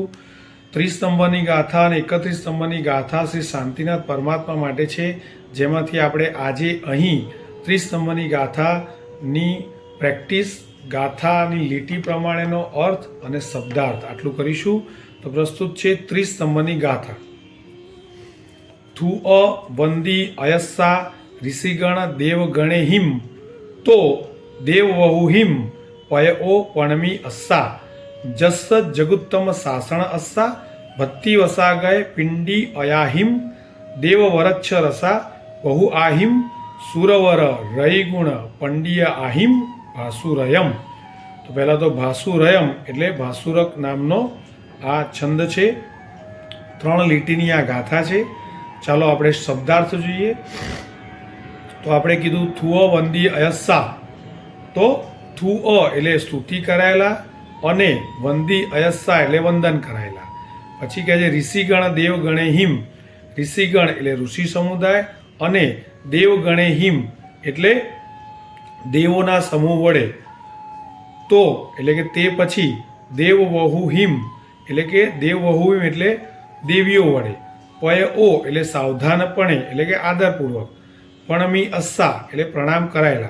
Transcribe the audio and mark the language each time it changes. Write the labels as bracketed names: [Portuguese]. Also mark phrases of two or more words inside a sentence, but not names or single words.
[Gujarati] 30 સ્તંભની ગાથા અને 31 સ્તંભની ગાથા શ્રી શાંતિનાથ પરમાત્મા માટે છે, જેમાંથી આપણે આજે અહીં 30 સ્તંભની ગાથાની પ્રેક્ટિસ, ગાથાની લીટી પ્રમાણેનો અર્થ અને શબ્દાર્થ આટલું કરીશું। તો પ્રસ્તુત છે 30 સ્તંભની ગાથા। [Prakrit languages] થુ અ વંદી અયસ્સા ऋषिगण देवगणे हिम तो देववहु हिम पयो पणमी अस्सा जस्स जगुत्तम सासण अस्सा भत्ति वसा गए पिंडी अयाहिम देववरच्छ रसा बहु आहिम सुरवर रईगुण पंडिय आहिम भासुरयम। [Gujarati] તો પહેલા તો ભાસુરયમ એટલે ભાસુરક નામનો આ છંદ છે। 3 લીટીની આ ગાથા છે। ચાલો આપણે શબ્દાર્થ જોઈએ। તો આપણે કીધું [Prakrit languages] થુઅ વંદી અયસ્સા, [Gujarati] તો થુઅ એટલે સ્તુતિ કરાયેલા અને [Prakrit languages] વંદી અયસ્સા [Gujarati] એટલે વંદન કરાયેલા। પછી કહે છે [Prakrit languages] ઋષિગણ દેવગણે હિમ, [Gujarati] ઋષિગણ એટલે ઋષિ સમુદાય અને [Prakrit languages] દેવગણે હિમ [Gujarati] એટલે દેવોના સમૂહ વડે, તો એટલે કે તે પછી [Prakrit languages] દેવવહુ હિમ [Gujarati] એટલે કે [Prakrit languages] દેવવહુ હિમ [Gujarati] એટલે દેવીઓ વડે, પયો એટલે સાવધાનપણે એટલે કે આદરપૂર્વક, [Prakrit languages] પણમી અસ્સા [Gujarati] એટલે પ્રણામ કરાયેલા।